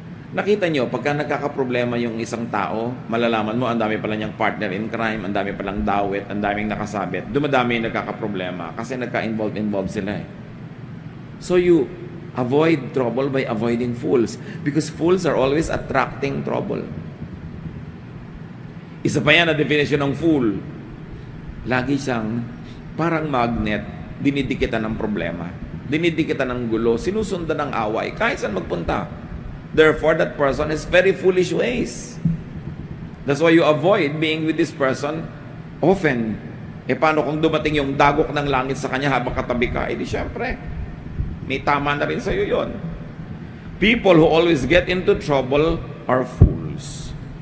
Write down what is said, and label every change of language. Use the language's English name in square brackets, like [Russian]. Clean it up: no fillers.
[Filipino] Nakita nyo, pagka nagkakaproblema yung isang tao, malalaman mo, ang dami pala niyang [English] partner in crime, [Filipino] ang dami palang dawit, ang daming nakasabit. Dumadami yung nagkakaproblema kasi nagka-involved sila eh. [English] So you avoid trouble by avoiding fools because fools are always attracting trouble. [Filipino] Isa pa yan na definition ng fool. Lagi siyang parang magnet, dinidikitan ng problema, dinidikitan ng gulo, sinusundan ng away, kahit saan magpunta. [English] Therefore, that person has very foolish ways. That's why you avoid being with this person often. [Filipino] Paano kung dumating yung dagok ng langit sa kanya habang katabi ka? Di syempre, may tama na rin sa'yo yun. [English] People who always get into trouble are fools.